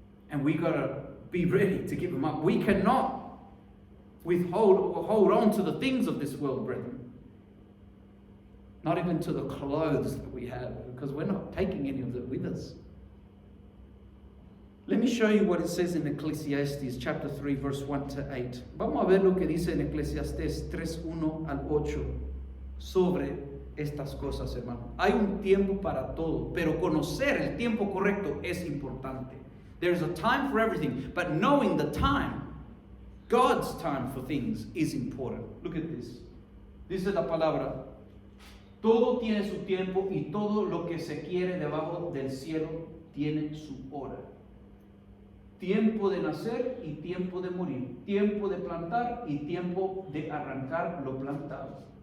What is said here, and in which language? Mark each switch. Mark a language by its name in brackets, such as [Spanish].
[English] And we got to be ready to give them up. We cannot hold on to the things of this world, brethren. Not even to the clothes that we have, because we're not taking any of it with us. Let me show you what it says in Ecclesiastes chapter 3 verse 1 to 8. [Spanish] Vamos a ver lo que dice en Eclesiastés 3:1 al 8 sobre estas cosas, hermano. Hay un tiempo para todo, pero conocer el tiempo correcto es importante. [English] There's a time for everything, but knowing the time, God's time for things, is important. Look at this. [Spanish] Dice la palabra: todo tiene su tiempo y todo lo que se quiere debajo del cielo tiene su hora. Tiempo de nacer y tiempo de morir. Tiempo de plantar y tiempo de arrancar lo plantado.